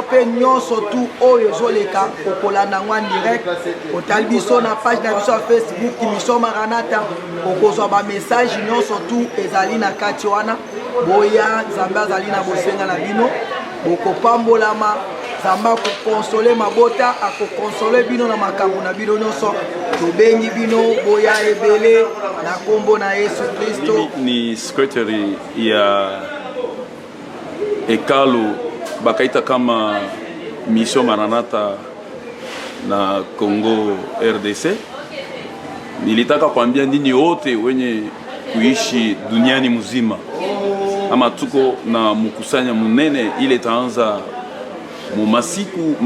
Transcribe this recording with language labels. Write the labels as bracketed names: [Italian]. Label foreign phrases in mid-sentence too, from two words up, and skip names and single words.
[Lingala] pe nyonso tu oyo ezoleka okolanda ngwa [French] en direct [Lingala] otali biso na page na biso ya Facebook mission Maranatha okozwa ba message nyonso tu ezali na kati wana boya Nzambe azali na bosenga na bino bokopambolama Nzambe akokonsole mabota akokonsole bino na makambo na bino nyonso tobengi bino boya ebele na kombo na Yesu Kristo. [Swahili] Ni secretary ya hekalu bakaita kama mission Maranatha na Congo RDC. Nilitaka kuambia ndini wote wenye kuishi duniani mzima ama tuko na mkusanya munene ile taanza mu masiku